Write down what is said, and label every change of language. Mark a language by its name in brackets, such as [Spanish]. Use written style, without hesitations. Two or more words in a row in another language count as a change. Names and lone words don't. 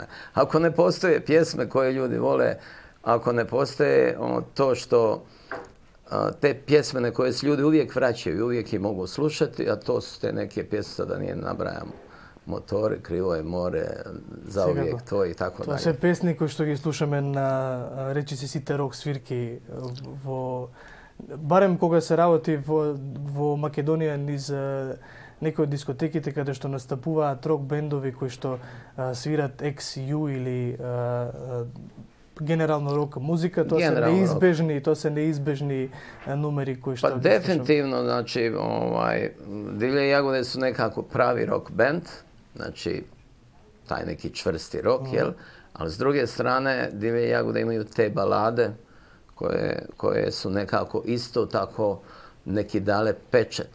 [Bosnian] Ako ne postoje pjesme koje ljudi vole, ako ne postoje to što te pjesme na koje se ljudi uvijek vraćaju i uvijek ih mogu slušati, a to su te neke pjesme, da nije nabrajamo, Motori, Krivo je more, Zauvijek tvoj i tako dalje. [Macedonian] To се песни кои што ги слушаме на речиси сите рок свирки барем кога се работи во Македонија низ некои од дискотеките каде што настапуваат рок бендови кои што свират XU или генерално рок музика, тоа се неизбежни numeri кои што... [Bosnian] Pa definitivno, znači, Divlje jagode su nekako pravi rock band, znači, taj neki čvrsti rock, jel? Ali s druge strane, Divlje jagode imaju te balade koje su nekako isto tako neki dale pečet.